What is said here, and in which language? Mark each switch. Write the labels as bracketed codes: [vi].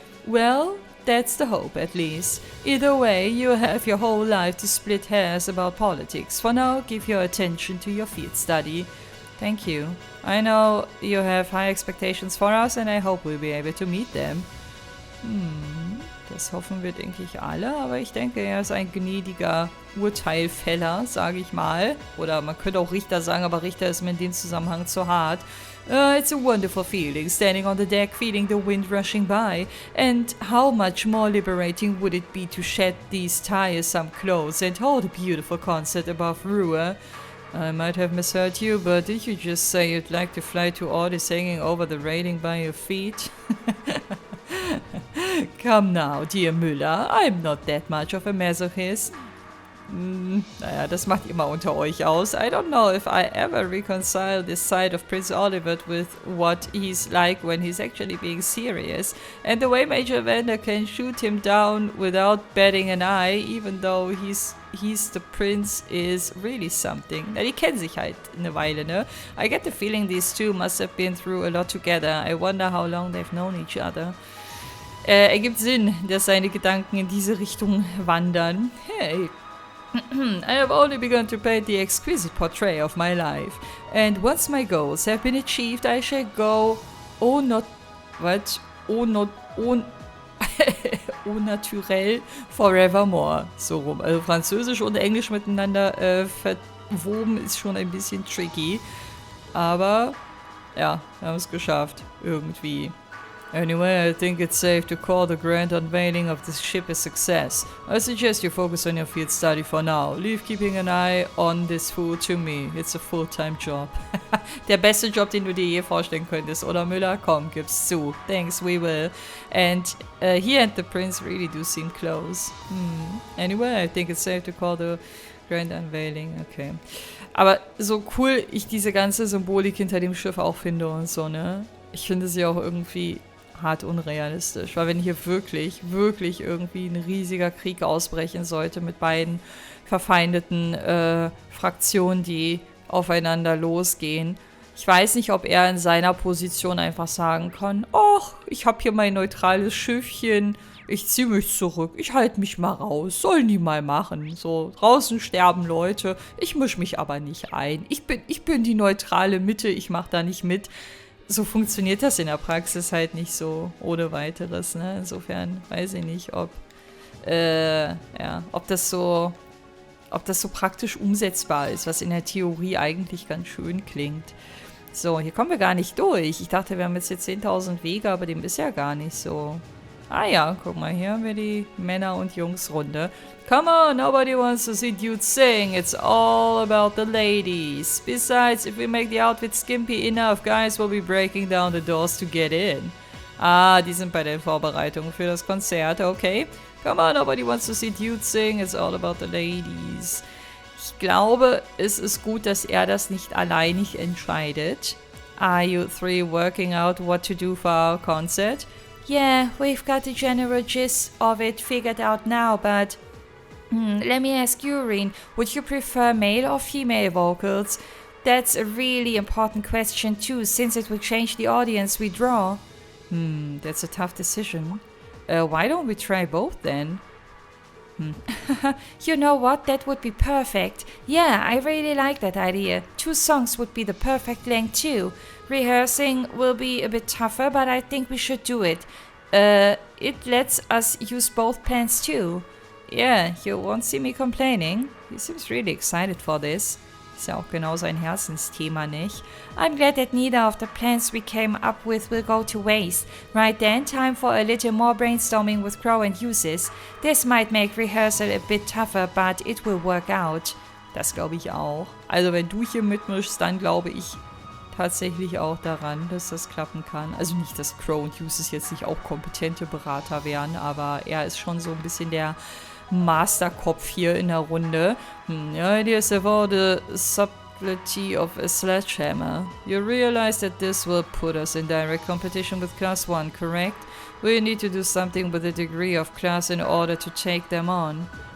[en] Well, that's the hope, at least. Either way, you have your whole life to split hairs about politics. For now, give your attention to your field study. Thank you. I know you have high expectations for us, and I hope we'll be able to meet them. Das [de] Das hoffen wir, denke ich, alle. Aber ich denke, er ist ein gnädiger Urteilfäller, sage ich mal. Oder man könnte auch Richter sagen, aber Richter ist mir in dem Zusammenhang zu hart. [en] It's a wonderful feeling, standing on the deck, feeling the wind rushing by. And how much more liberating would it be to shed these tiresome clothes and hold a beautiful concert above Roer? I might have misheard you, but did you just say you'd like to fly to orders hanging over the railing by your feet? Come now, dear Müller, I'm not that much of a masochist. [de] Naja, das macht ihr mal unter euch aus. [en] I don't know if I ever reconcile this side of Prince Oliver with what he's like when he's actually being serious. And the way Major Vander can shoot him down without batting an eye, even though he's the prince, is really something. [de] Na, die kennen sich halt eine Weile, ne? [en] I get the feeling these two must have been through a lot together. I wonder how long they've known each other. [de] Ergibt Sinn, dass seine Gedanken in diese Richtung wandern. [en] Hey. I have only begun to paint the exquisite portrait of my life. And once my goals have been achieved, I shall go au naturel forevermore. So rum. [de] Also Französisch und Englisch miteinander verwoben ist schon ein bisschen tricky. Aber ja, wir haben es geschafft. Irgendwie. [en] Anyway, I think it's safe to call the grand unveiling of this ship a success. I suggest you focus on your field study for now. Leave keeping an eye on this fool to me. It's a full-time job. [de] Der beste Job, den du dir je vorstellen könntest, oder Müller? Komm, gib's zu. [en] Thanks, we will. And he and the prince really do seem close. Anyway, I think it's safe to call the grand unveiling. Okay. [de] Aber so cool ich diese ganze Symbolik hinter dem Schiff auch finde und so, ne? Ich finde sie auch irgendwie hart unrealistisch, weil wenn hier wirklich irgendwie ein riesiger Krieg ausbrechen sollte mit beiden verfeindeten Fraktionen, die aufeinander losgehen, ich weiß nicht, ob er in seiner Position einfach sagen kann, ach, ich habe hier mein neutrales Schiffchen, ich ziehe mich zurück, ich halte mich mal raus, sollen die mal machen, so, draußen sterben Leute, ich mische mich aber nicht ein, ich bin die neutrale Mitte, ich mache da nicht mit. So funktioniert das in der Praxis halt nicht so ohne weiteres, ne? Insofern weiß ich nicht, ob das so praktisch umsetzbar ist, was in der Theorie eigentlich ganz schön klingt. So, hier kommen wir gar nicht durch. Ich dachte, wir haben jetzt hier 10.000 Wege, aber dem ist ja gar nicht so. Ah ja, guck mal, hier haben wir die Männer- und Jungs-Runde. [en] Come on, nobody wants to see dudes sing. It's all about the ladies. Besides, if we make the outfit skimpy enough, guys will be breaking down the doors to get in. [de] Ah, die sind bei den Vorbereitungen für das Konzert, okay. [en] Come on, nobody wants to see dudes sing. It's all about the ladies. [de] Ich glaube, es ist gut, dass er das nicht alleinig entscheidet. [en] Are you three working out what to do for our concert? Yeah, we've got the general gist of it figured out now, but let me ask you, Reen, would you prefer male or female vocals? That's a really important question too, since it will change the audience we draw. That's a tough decision. Why don't we try both then? You know what? That would be perfect. Yeah, I really like that idea. 2 songs would be the perfect length too. Rehearsing will be a bit tougher, but I think we should do it. It lets us use both plans too. Yeah, you won't see me complaining. He seems really excited for this. [de] Ist ja auch genau sein Herzensthema, nicht? [en] I'm glad that neither of the plans we came up with will go to waste. Right then, time for a little more brainstorming with Crow and Uses. This might make rehearsal a bit tougher, but it will work out. [de] Das glaube ich auch. Also wenn du hier mitmischst, dann glaube ich tatsächlich auch daran, dass das klappen kann. Also nicht, dass Crow und Uses jetzt nicht auch kompetente Berater wären, aber er ist schon so ein bisschen der Masterkopf hier in der Runde. [en] The ideas of all the subtlety of a sledgehammer. You realize that this will put us in direct competition with Class 1, correct? We need to do something with a degree of class in order to take them on.